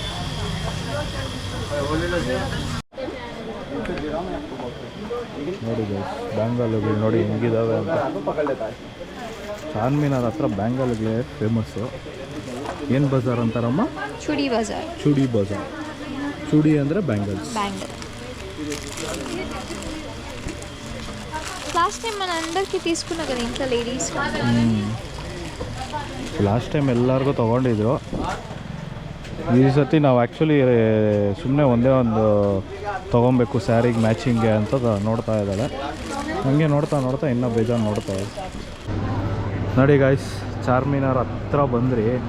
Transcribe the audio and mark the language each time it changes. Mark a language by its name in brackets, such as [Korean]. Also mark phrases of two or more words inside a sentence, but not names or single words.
[Kannada] ನೋಡಿ ಬ್ಯಾಂಗಲ್ಗಳು ನೋಡಿ ಹೆಂಗಿದಾವೆ ಅಂತ. ಚಾರ್ಮಿನಾರ್ ಹತ್ರ ಬ್ಯಾಂಗಲ್ಗಳೇ ಫೇಮಸ್ಸು. ಏನು ಬಜಾರ್ ಅಂತಾರಮ್ಮ? ಚೂಡಿ ಬಜಾರ್. ಚೂಡಿ ಬಜಾರ್. ಚೂಡಿ ಅಂದರೆ ಬ್ಯಾಂಗಲ್ಸ್. [English] last time [Telugu] మన అందరికీ తీసుకున్నా కదా ఇంట్లో లేడీస్. [English] last time [Kannada] ಎಲ್ಲರಿಗೂ ತೊಗೊಂಡಿದ್ರು. ಈ ಸತಿ ನಾವು ಆ್ಯಕ್ಚುಲಿ ಸುಮ್ಮನೆ ಒಂದೇ ಒಂದು ತೊಗೊಬೇಕು ಸ್ಯಾರಿಗೆ ಮ್ಯಾಚಿಂಗ್ಗೆ ಅಂತ ನೋಡ್ತಾ ಇದ್ದಾಳೆ. ಹಂಗೆ ನೋಡ್ತಾ ಇನ್ನೂ ಬೇಜಾರು ನೋಡ್ತಾ ಇದೆ. ನೋಡಿ ಗಾಯ್ಸ್, ಚಾರ್ಮಿನಾರ್ ಹತ್ರ ಬಂದ್ರಿ.